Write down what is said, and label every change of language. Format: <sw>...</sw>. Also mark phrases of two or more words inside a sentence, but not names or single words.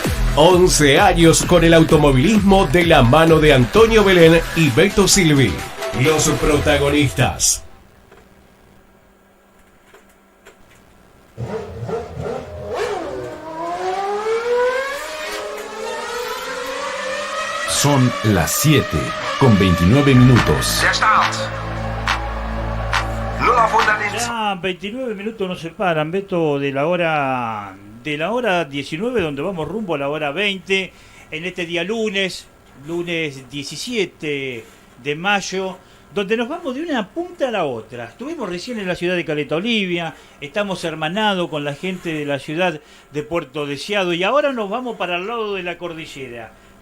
<es>11 años con el automovilismo de la mano de Antonio Belén y Beto Silvi. Los protagonistas. Son las 7:29.</es> <de>Der Start. 0 auf 100</de> <es>Ya 29 minutos nos separan, Beto, de la hora 19, donde vamos rumbo a la hora 20, en este día lunes 17 de mayo, donde nos vamos de una punta a la otra. Estuvimos recién en la ciudad de Caleta Olivia, estamos hermanados con la gente de la ciudad de Puerto Deseado y ahora nos vamos para el lado de la cordillera.</es>